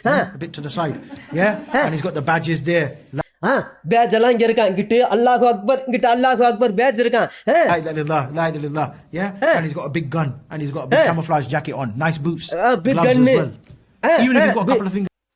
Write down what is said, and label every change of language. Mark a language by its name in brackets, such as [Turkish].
[English] A bit to the side, yeah, and he's got the badges there. [Tamil] Batch எல்லாம் இங்க இருக்கான், இங்கிட்டு அல்லாஹு அக்பர் பேட்ச் இருக்கான். [English] La ilaha illallah, yeah, and he's got a big gun and he's got a big camouflage jacket on, nice boots, big gloves gun as well. Even if he's got a couple of fingers.